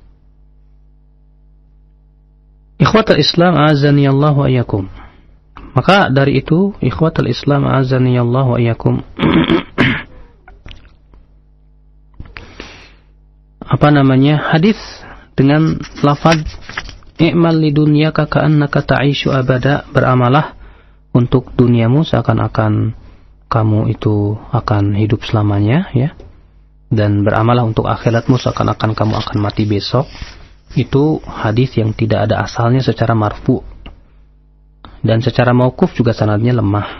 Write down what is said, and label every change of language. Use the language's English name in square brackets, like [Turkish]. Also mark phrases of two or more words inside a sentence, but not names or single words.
[Arabic] إخوة الإسلام أعزني الله وإياكم. [Indonesian] Maka dari itu, [Arabic] إخوة الإسلام أعزني الله وإياكم. [Indonesian] Hadis dengan lafaz [Arabic] اعمل لدنياك كأنك تعيش أبدا, [Indonesian] beramalah untuk duniamu seakan-akan kamu itu akan hidup selamanya, ya. Dan beramalah untuk akhiratmu seakan-akan kamu akan mati besok. Itu hadis yang tidak ada asalnya secara marfu. Dan secara mauquf juga sanadnya lemah.